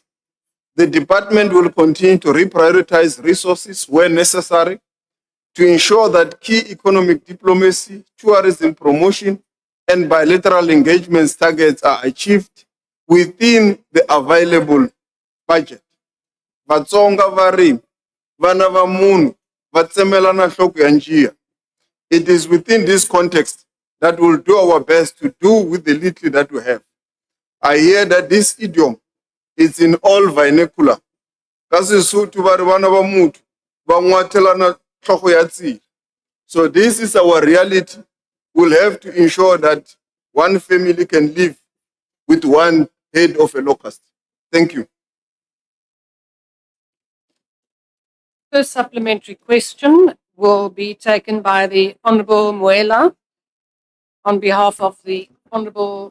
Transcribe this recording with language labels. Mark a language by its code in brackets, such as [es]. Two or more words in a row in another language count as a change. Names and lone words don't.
[en] The department will continue to reprioritize resources where necessary to ensure that key economic diplomacy, tourism promotion, and bilateral engagements targets are achieved within the available budget. [ts] Vatsonga vari, vana va munhu, va tsemelana nhloko ya njiya. [en] It is within this context that we'll do our best to do with the little that we have. I hear that this idiom is in all vernacular. [ts] KaSesotho vari vana va muthu va n'watelana nhloko ya tsiya. [en] So this is our reality. We'll have to ensure that one family can live with one head of a locust. Thank you. First supplementary question will be taken by the Honourable Muela on behalf of the Honourable